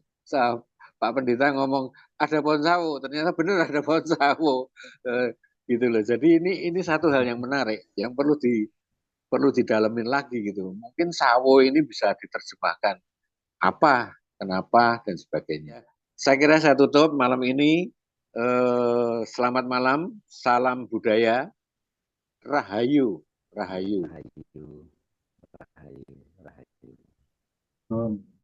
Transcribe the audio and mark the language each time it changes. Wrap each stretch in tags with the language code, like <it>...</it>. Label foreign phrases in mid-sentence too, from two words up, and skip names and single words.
<id>Pak Pendeta ngomong ada pohon sawo, ternyata benar ada pohon sawo, gitu loh. Jadi ini satu hal yang menarik, yang perlu didalamin lagi gitu. Mungkin sawo ini bisa diterjemahkan apa, kenapa dan sebagainya. Saya kira saya tutup malam ini. Selamat malam, salam budaya, rahayu, rahayu. Rahayu, rahayu, rahayu. Hmm.</id>